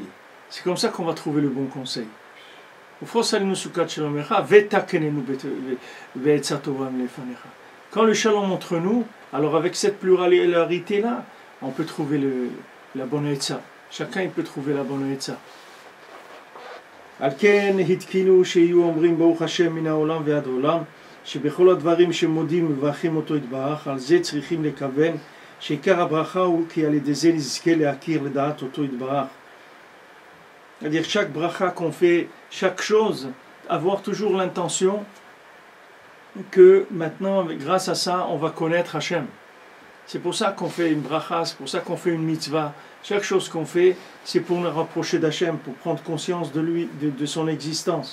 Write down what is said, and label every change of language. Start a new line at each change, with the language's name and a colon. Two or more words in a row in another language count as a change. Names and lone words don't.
French: C'est comme ça qu'on va trouver le bon conseil. Quand le shalom entre nous, alors avec cette pluralité-là, on peut trouver la bonne etza. Chacun il peut trouver la bonne etza.
Hebrew: על כן התקינו שיהיו אומרים ברוך השם מן העולם ועד עולם שבכל הדברים שמודים ומברכים אותו יתברך על זה צריכים לכוון שעיקר הברכה הוא כי על ידי זה נזכה להכיר לדעת אותו יתברך.
French: C'est-à-dire chaque bracha qu'on fait, chaque chose, avoir toujours l'intention que maintenant, grâce à ça, on va connaître Hachem. C'est pour ça qu'on fait une bracha, c'est pour ça qu'on fait une mitzvah. Chaque chose qu'on fait, c'est pour nous rapprocher d'Hachem, pour prendre conscience de lui, de son existence.